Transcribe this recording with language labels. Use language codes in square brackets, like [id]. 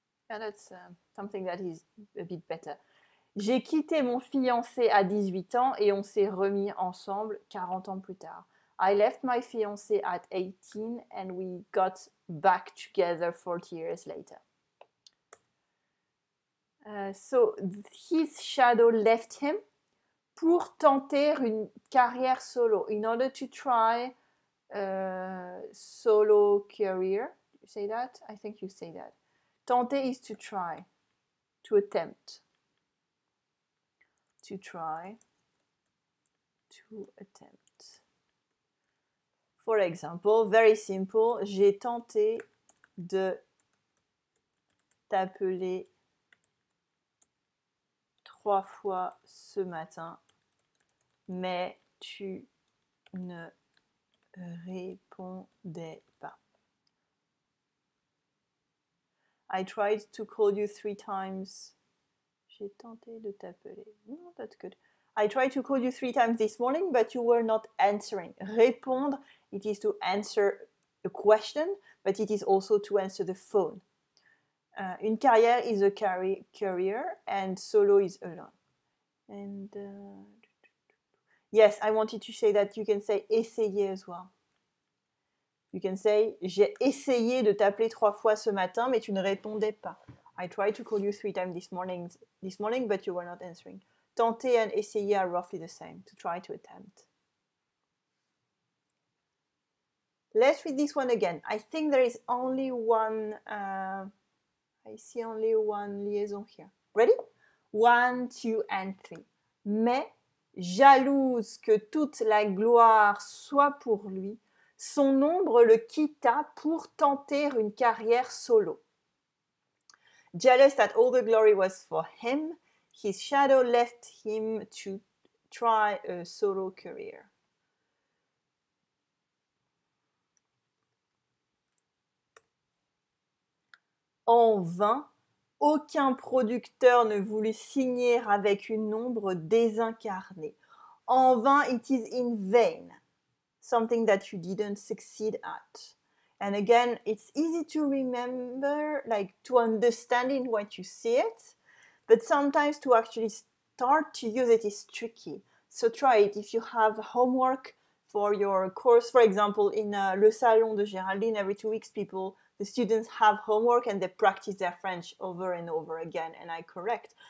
[en] Yeah, that's something that is a bit better. [fr] J'ai quitté mon fiancé à 18 ans et on s'est remis ensemble 40 ans plus tard. [en] I left my fiancé at 18 and we got back together 40 years later. So his shadow left him [fr] pour tenter une carrière solo, [en] in order to try solo career. You say that? I think you say that. Tenter is to try, to attempt. To try, to attempt. For example, very simple, [fr] j'ai tenté de t'appeler 3 fois ce matin, mais tu ne répondais pas. [en] I tried to call you 3 times. [fr] J'ai tenté de t'appeler. [en] No, that's good. I tried to call you 3 times this morning, but you were not answering. Répondre, it is to answer a question, but it is also to answer the phone. Une carrière is a career, and solo is alone. And yes, I wanted to say that you can say essayer as well. You can say [fr] j'ai essayé de t'appeler 3 fois ce matin, mais tu ne répondais pas. [en] I tried to call you 3 times this morning, but you were not answering. Tenter and essayer are roughly the same. To try, to attempt. Let's read this one again. I think there is only one. I see only one liaison here. Ready? 1, 2, and 3. [fr] Mais, jalouse que toute la gloire soit pour lui, son ombre le quitta pour tenter une carrière solo. [en] Jealous that all the glory was for him, his shadow left him to try a solo career. [fr] En vain, aucun producteur ne voulut signer avec une ombre désincarnée. [en] En vain, it is in vain. Something that you didn't succeed at. And again, it's easy to remember, like to understand it when you see it, but sometimes to actually start to use it is tricky. So try it. If you have homework for your course, for example, in Le Salon de Géraldine, every 2 weeks, the students have homework and they practice their French over and over again, and I correct.